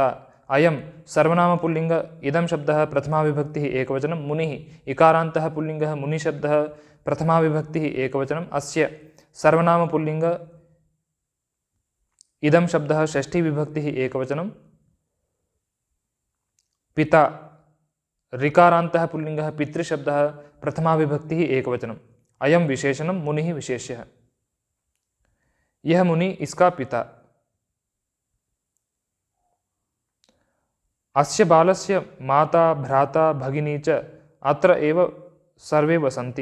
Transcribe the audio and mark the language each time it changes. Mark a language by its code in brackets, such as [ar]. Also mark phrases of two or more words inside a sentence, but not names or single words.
[sa] अयं सर्वनाम पुल्लिङ्ग इदं शब्दः प्रथमा विभक्तिः एकवचनं। मुनि इकारान्तः पुल्लिङ्गः मुनि शब्दः प्रथमा विभक्तिः एकवचनं। अस्य सर्वनाम पुल्लिङ्ग इदं शब्दः षष्ठी विभक्तिः एकवचनं। పిత ऋकारान्तः पुल्लिङ्गः पितृशब्दः प्रथमा विभक्तिः एकवचनम्। अयं विशेषणं मुनिः विशेष्यः। [hi] यह मुनि इसका पिता। [sa] अस्य बालस्य माता भ्राता भगिनी च अत्र एव सर्वे वसन्ति।